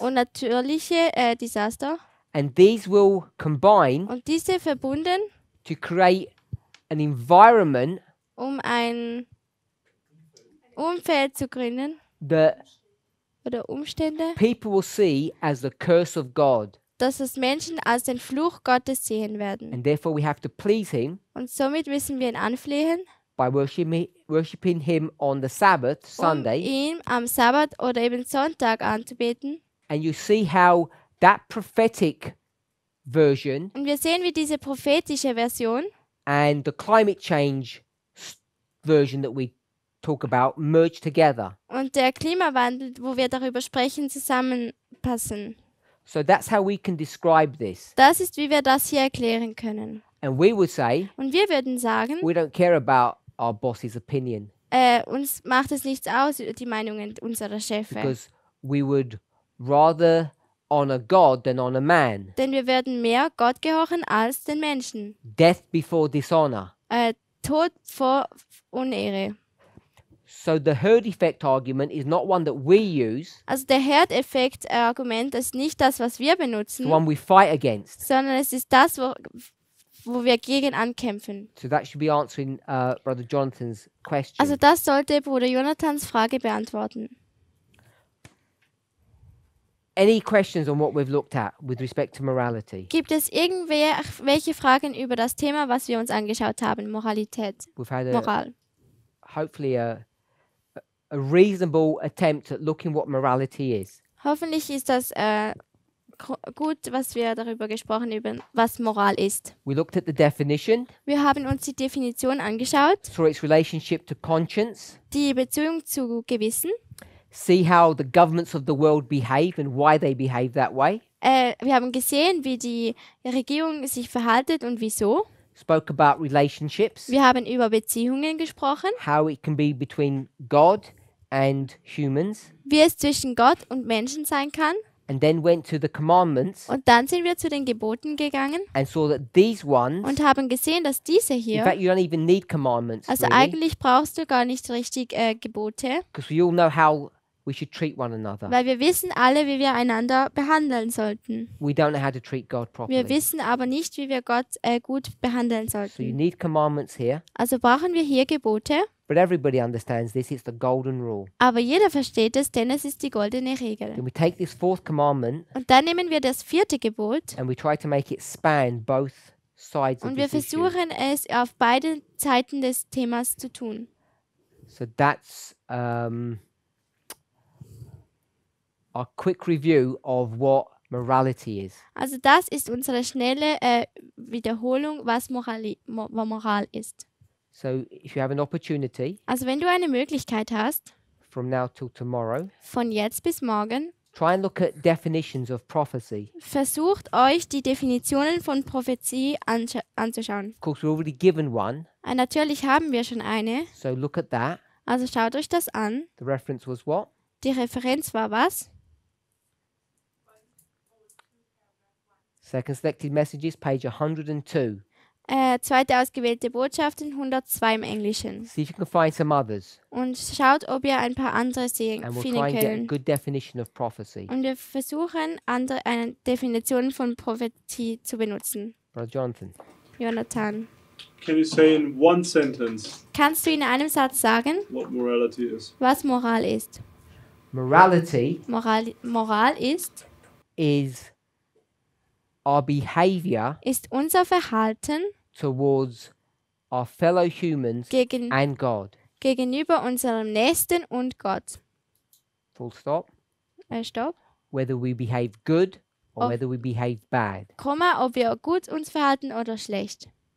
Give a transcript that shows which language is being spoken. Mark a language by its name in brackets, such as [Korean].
[German] und natürliche Desaster. [English] and these will combine [German] Und diese verbunden, [English] to create an environment [German] um ein Umfeld zu gründen [English] that [German] oder Umstände, [English] people will see as the curse of God. [German] dass es Menschen als den Fluch Gottes sehen werden. [English] And therefore we have to please him [German] Und somit müssen wir ihn anflehen, [English] by worshiping him on the Sabbath, Sunday. [German] ihn am Sabbat oder eben Sonntag anzubeten. [English] And you see how that prophetic version [German] Und wir sehen, wie diese prophetische Version [English] and the climate change version that we talk about merge together. [German] und der Klimawandel, wo wir darüber sprechen, zusammenpassen. [English] So that's how we can describe this. [German] Das ist, wie wir das hier erklären können. [English] And we would say, [German] Und wir würden sagen, [English] we don't care about our boss's opinion [German] uns macht es nichts aus, die Meinungen unserer Chefe. [English] because we would rather honor God than honor man. [German] Denn wir würden mehr Gott gehorchen als den Menschen. [English] Death before dishonor. [German] Tod vor Unehre. [English] So the herd effect argument is not one that we use, [German] Also der Herdeffekt-Argument ist nicht das, was wir [English] it's [German] benutzen, [English] the one we fight against. [German] sondern es ist das, wo wir gegen ankämpfen. [English] So that should be answering Brother Jonathan's question. [German] Also das sollte Bruder Jonathans Frage beantworten. [English] Any questions on what we've looked at with respect to morality? [German] Gibt es irgendwelche Fragen über das Thema, was wir uns angeschaut haben? Moralität, [English] We've had [German] Moral. [English] hopefully a reasonable attempt at looking what morality is. [German] Hoffentlich ist das gut, was wir darüber gesprochen haben, was Moral ist. [English] We looked at the definition, [German] Wir haben uns die Definition angeschaut, [English] saw its relationship to conscience, [German] die Beziehung zu Gewissen. [English] see how the governments of the world behave and why they behave that way. [German] Wir haben gesehen, wie die Regierung sich verhaltet und wieso. [English] Spoke about relationships, [German] Wir haben über Beziehungen gesprochen, [English] how it can be between God and humans, [German] wie es zwischen Gott und Menschen sein kann. [English] and then went to the commandments [German] Und dann sind wir zu den Geboten gegangen [English] and saw that these ones, [German] und haben gesehen, dass diese [English] in [German] hier, [English] fact, you don't even need commandments, [German] also [English] really, [German] eigentlich brauchst du gar nicht richtig Gebote, [English] because we all know how we should treat one another. [German] weil wir wissen alle, wie wir einander behandeln sollten. [English] We don't know how to treat God [German] Wir [English] properly. [German] wissen aber nicht, wie wir Gott gut behandeln [English] So you [German] sollten. [English] need commandments here, [German] Also brauchen wir hier Gebote, [English] but everybody understands this. It's the golden rule. [German] aber jeder versteht es, denn es ist die goldene Regel. [English] Then we take this fourth commandment [German] Und dann nehmen wir das 4. Gebot [English] and we try to make it span both sides of [German] und wir [English] this issue. [German] versuchen es auf beiden Seiten des Themas zu tun. [English] So that's a quick review of what morality is. [German] Also das ist unsere schnelle Wiederholung, was Moral ist. [English] So if you have an opportunity [German] Also wenn du eine Möglichkeit hast, [English] from now till tomorrow, [German] von jetzt bis morgen, [English] try and look at definitions of prophecy. [German] versucht euch die Definitionen von Prophezie anzuschauen. [English] Of course, we're already given one, [German] Natürlich haben wir schon eine, [English] so look at that. [German] also schaut euch das an. [English] The reference was what? [German] Die Referenz war was? [English] Second Selected Messages, page 102. [German] Zweite ausgewählte Botschaften, 102 im Englischen. [English] See if you can find some others. [German] Und schaut, ob ihr ein paar andere [English] And we'll [German] finden [English] try and get a [German] könnt. [English] good definition of prophecy. [German] Und wir versuchen, eine Definition von Prophetie zu benutzen. [English] Brother Jonathan. [German] Jonathan, [English] Can you say in one sentence [German] kannst du in einem Satz sagen, [English] what morality is? [German] was Moral ist? [English] Morality [German] Moral [English] is our behavior [German] ist unser Verhalten [English] towards our fellow humans and God. [German] gegenüber unserem Nächsten und Gott. [English] Full stop. [German] Stopp. [English] Whether we behave good or Oh. whether we behave bad. [German] Komma, ob wir gut uns verhalten oder schlecht.